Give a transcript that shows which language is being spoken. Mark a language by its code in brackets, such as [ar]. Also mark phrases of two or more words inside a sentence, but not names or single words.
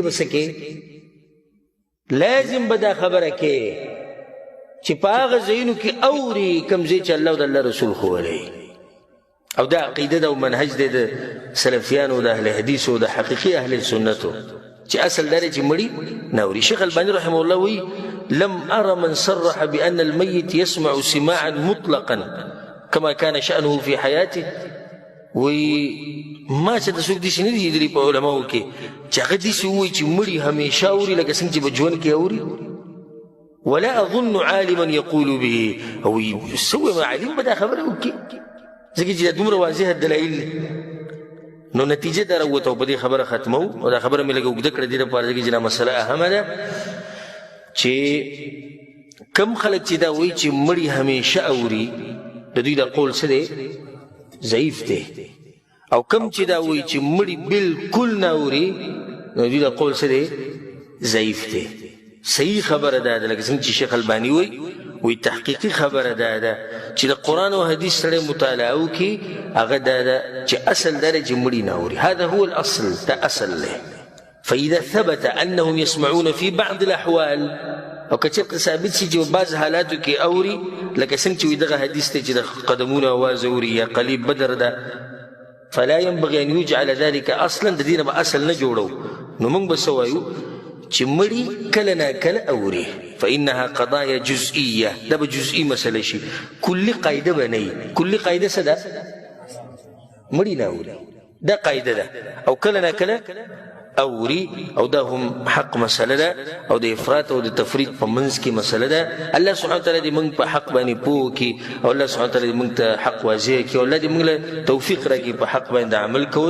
[ps] به څه کوې لازم به دا خبره کوې چې په هغه ځایونو کې اوري کوم ځای چې الله او د الله رسول ښوولی او دا عقیده ده او منهج دی د سلفیانو د اهل حدیثو د حقیقي اهل سنتو چې اصل دا دی چې مړي نه اوري شیخ الباني [ar] رحمه الله [ps] وایي [ar] لم أرى من صرح بأن الميت يسمع سماعا مطلقا كما كان شأنه في حياته وما [ps] چې د څوک داسې نه دي لیدلي په علماو کې چې هغه داسې ووایي چې مړي همیشه اوري لکه څنګه چې په ژوند کې اوري [ar] ولا أظن عالما يقول به [ps] او سوى ما عالم به دا خبره وکړي ځکه چې دا دومره واضحه دلایل نو نتیجه دا راووته او په دې خبره ختمو او دا خبره مې لږه اوږده کړه دې لپاره ځکه چې دا مسله اهمه ده چې کم خلک چې دا وایي چې مړي همیشه اوري د دوی دا قول څه دی ضعیف دی او کم چې دا وایي چې مړي بالکل نه اوري نو دوی دا قول څه دی ضعیف دی صحیح خبره دا ده لکه څنګه چې شیخ الباني وایي تحقیقي خبره دا ده چې د قرآن او حدیث سره مطالعه وکړي هغه دا ده چې اصل دا دی چې مړي نه اوري [ar] هذا هو الاصل [ps] دا اصل دی [ar] فإذا ثبت أنهم يسمعون في بعض الأحوال [ps] او که چېرته ثابت شي چې بعض حالاتو کې اوري لکه څنګه چې وایي دغه حدیث دی چې د قدمونو اواز اوري یا قلیب بدر ده [ar] فلا ينبغي ان يجعل ذلك اصلا [ps] د دې نه به اصل نه جوړو نو موږ به څه وایو چې مړي کله نه کله اوري [ar] فانها قضايا جزئيه [ps] دا به جزئي مسله شي کلي قاعده به نه وي کلي قاعده څه ده مړي نه اوري دا قاعده ده او کله نه کله اوري او دا هم حق مسله ده او د افراط او د تفریط په منځ کې مسله ده الله [ar] سبحانه وتعالی [ps] دې موږ په حق باندې پوه کړي او الله [ar] سبحانه وتعالی [ps] دې موږ ته حق واضح کړي او الله دې موږ له توفیق راکړي په حق باندې عمل کولو